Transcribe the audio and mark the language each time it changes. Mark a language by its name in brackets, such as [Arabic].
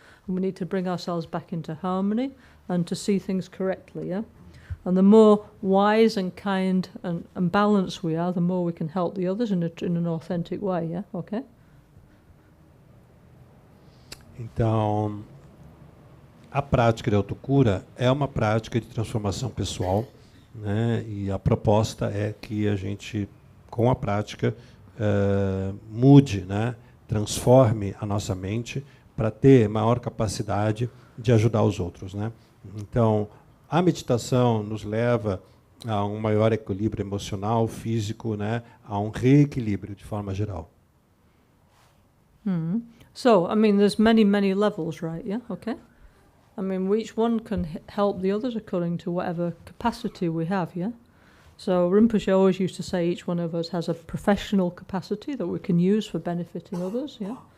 [English] And we need to bring ourselves back into harmony and to see things correctly, yeah? And the more wise and kind and balanced we are, the more we can help the others in an authentic way, yeah, okay? [Portuguese] Então, a prática de autocura é uma prática de transformação pessoal, né? E a proposta é que a gente, com a prática, mude, né? Transforme a nossa mente para ter maior capacidade de ajudar os outros, né? Então, a meditação nos leva a um maior equilíbrio emocional, físico, né? A um reequilíbrio de forma geral. [English] So, I mean, there's many levels, right, yeah, okay? I mean, each one can help the others according to whatever capacity we have, yeah? So Rinpoche always used to say each one of us has a professional capacity that we can use for benefiting others, yeah?